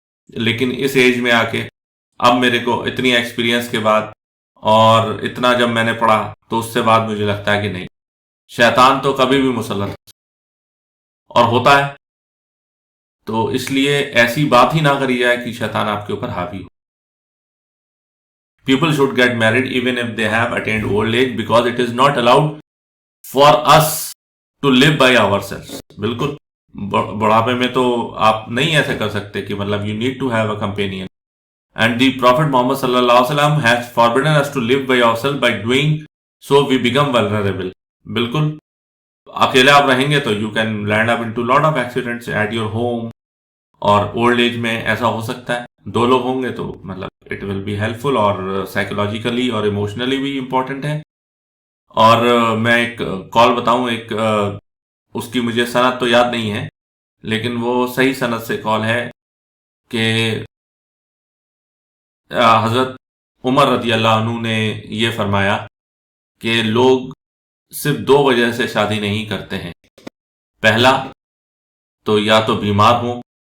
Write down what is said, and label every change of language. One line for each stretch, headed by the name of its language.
Urdu: لیکن اس ایج میں آ کے اب میرے کو اتنی ایکسپیرینس کے بعد اور اتنا جب میں نے پڑھا تو اس سے بعد مجھے لگتا ہے کہ نہیں، شیطان تو کبھی بھی مسلط اور ہوتا ہے. تو اس لیے ایسی بات ہی نہ کری جائے کہ شیطان آپ کے اوپر حاوی ہو.
English: People should get married even if they have attained old age because it is not allowed for us to live by ourselves.
Urdu: بالکل بڑھاپے میں تو آپ نہیں ایسے کر سکتے کہ مطلب
English: you need to have a companion. And the Prophet Muhammad sallallahu alaihi wasallam has forbidden us to live by ourselves. By doing so we become vulnerable.
Urdu: بالکل اکیلے آپ رہیں گے تو
English: you can land up into lot of accidents at your home.
Urdu: اور old age میں ایسا ہو سکتا ہے. 2 لوگ ہوں گے تو مطلب
English: it will be helpful فل،
Urdu: اور سائیکولوجیکلی اور ایموشنلی بھی امپورٹنٹ ہے. اور میں ایک کال بتاؤں، ایک اس کی مجھے سند تو یاد نہیں ہے لیکن وہ صحیح سند سے کال ہے کہ حضرت عمر رضی اللہ عنہ نے یہ فرمایا کہ لوگ صرف 2 وجہ سے شادی نہیں کرتے ہیں. پہلا تو یا تو بیمار ہوں،